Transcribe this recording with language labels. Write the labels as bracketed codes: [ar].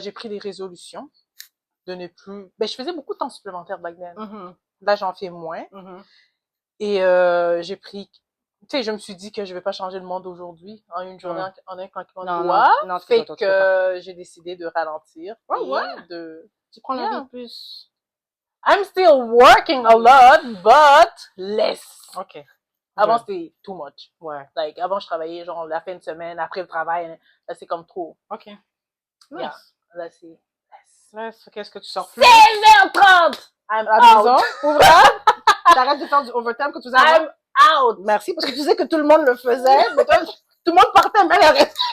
[fr] J'ai pris des résolutions de ne plus... Ben, je faisais beaucoup de temps supplémentaire [en] back then. [fr] Là, j'en fais moins. Et j'ai pris... Tu sais, je me suis dit que je vais pas changer le monde aujourd'hui en une journée, en un claquement de doigts. Non, fait que j'ai décidé de ralentir. Tu prends la vie plus... [en] I'm still working a lot, but less. OK. [fr] Avant, c'était [en] too much. Ouais. Like, [fr] avant, je travaillais genre la fin de semaine, après le travail. Là, c'est comme trop. OK. [en] Nice. Yeah. [fr] Là, c'est [en] less. [fr] Qu'est-ce que tu sors plus? [en] 16h30! I'm [fr] à la maison. Pour vrai? T'arrêtes de faire du overtime que tu faisais avant? [en] I'm out! [fr] Merci, parce que tu disais que tout le monde le faisait, mais toi, tout le monde partait, mais elle arrêtait.